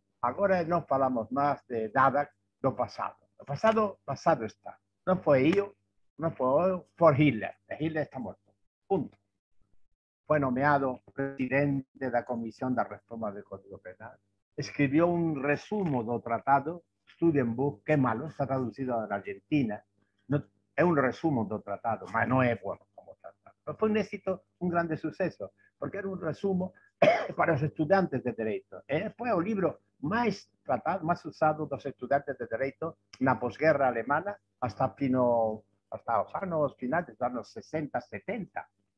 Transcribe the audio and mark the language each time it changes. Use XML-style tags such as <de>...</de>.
<gl>Agora non falamos máis de nada do pasado. O pasado está. Non foi eu, non foi Hitler. Hitler está morto. Punto. Foi nomeado presidente da Comisión da Reforma do Código Penal. Escribió un resumo do tratado, Studienbuch, que é malo, está traducido na Argentina. É un resumo do tratado, mas non é bueno.</gl> <es>Pero fue un éxito, un grande suceso, porque era un resumo para los estudiantes de Derecho. Fue el libro más tratado, más usado de los estudiantes de Derecho en la posguerra alemana hasta los años finales, de los años 60, 70.</es>